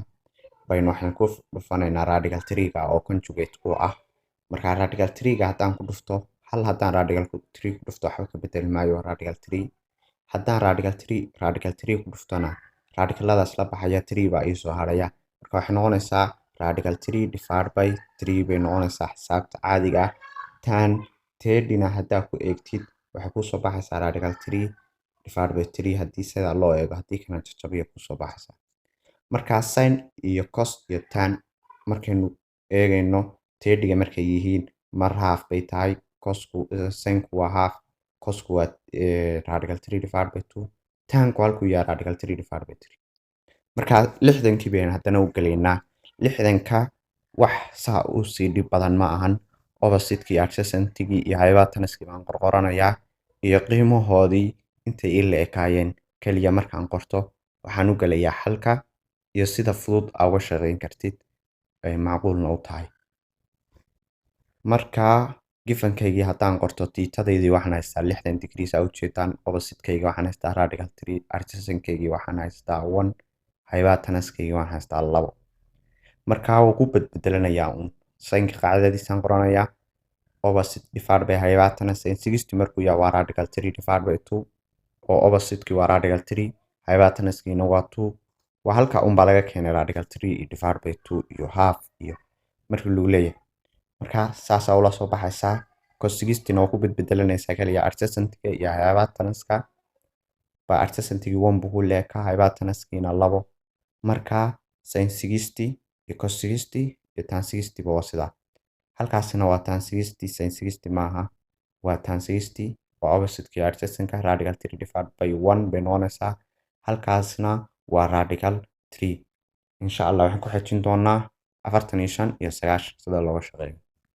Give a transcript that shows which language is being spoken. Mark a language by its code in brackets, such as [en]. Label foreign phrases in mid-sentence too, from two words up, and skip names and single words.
[so] Baynu waxaan ku dhufanaynaa radical 3-ga oo conjugate ku ah. Marka radical 3-ga haddaan ku dhufto haddaan radical 3 ku dhufto waxba ka bedeli maayo radical 3. Haddaan radical 3 ku dhuftana radicaladaas la baxaya 3 baa ii soo haraya. Marka waxay noqonaysaa [en] radical 3 divided by 3 [so] bay noqonaysaa xisaabta caadiga ah. Tan 30-na haddaa ku eegtid waxay ku soo baxaysaa [en] radical 3 divided by 3 [so] haddii sida loo eego, haddii kana jajabiya ku soo baxaysaa. Marka sin iyo cos iyo tan markaynu eegayno 30-ga markay yihiin mar half bay tahay. Sinku waa half, cosku waa [en] radical 3 divided by 2, [so] tanku halku yahay [en] radical 3 divided by 3. [so] Marka 60-kii baynu haddana u galaynaa. 60-ka wax saa u sii dhib badan ma ahan. Opposite-kii, adjacent-kii iyo hypotenuse-kii baan qoranayaa iyo qiimahoodii intay ila ekaayeen kaliya markaan qorto waxaan u galayaa xalka iyo sida fudud aad uga shaqeyn kartid ay macquulna u tahay. Marka givenkeygii haddaan qorto theta-daydii waxaan haystaa 60 degree saa u jeedaan. Opposite-keyga waxaan haystaa radical 3, adjacent-keygii waxaan haystaa 1, hypotenuse-keygii waxaan haystaa 2. Marka wuu ku beddelanayaa sinka qaacidadiisaan qoranayaa. [en] Opposite divided by hypotenuse [so] 60 markuu yahay waa [en] radical 3 divided by 2 [so] oo opposite-kii waa radical 3, hypotenuse-kiina waa 2. waa halka baa laga keenay [en] radical 3 divided by 2 [so] iyo half iyo markii lagu leeyahay. Marka saas ula soo baxaysaa. Cos 60 oo ku beddelanaysaa kaliya adjacent-ka iyo hypotenuse-ka. Ba adjacent-kii 1 buu leeyahay, hypotenuse-kiina 2. Marka sin 60 iyo cos 60 iyo tan 60 waa sidaa. Halkaasina waa tan 60, sin 60 maaha. Waa tan 60 oo opposite-kii adjacent-ka [en] radical 3 divided by 1 [so] bay noqonaysaa. Halkaasna waa radical 3. [ar] إن شاء الله [so] waxaan ku xijin doonaa 45 iyo 90 sida looga shaqeeyo.